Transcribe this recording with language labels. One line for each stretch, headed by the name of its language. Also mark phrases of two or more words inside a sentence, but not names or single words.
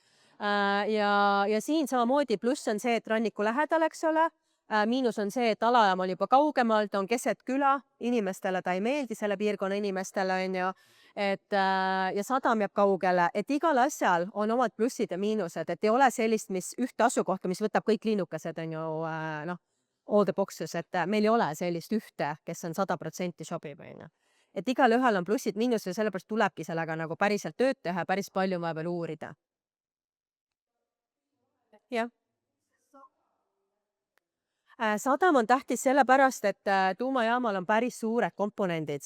Estonian: Ja siin samamoodi pluss on see, et ranniku lähedal, eks ole. Miinus on see, et alajaam on juba kaugemal, ta on keset küla, inimestele ta ei meeldi, selle piirkonna inimestele, on ju. ja sadam jääb kaugele, et igal asjal on omad plussid ja miinused, et ei ole sellist, mis ühte asukohta, mis võtab kõik linnukesed, on ju,
English: all the boxes,
Estonian: et meil ei ole sellist ühte, kes on 100% sobib, on ju. Et igal ühel on plussid, miinused ja sellepärast tulebki sellega nagu päriselt tööd teha, päris palju on vaja veel uurida. Jah. Sadam on tähtis sellepärast, et tuumajaamal on päris suured komponendid.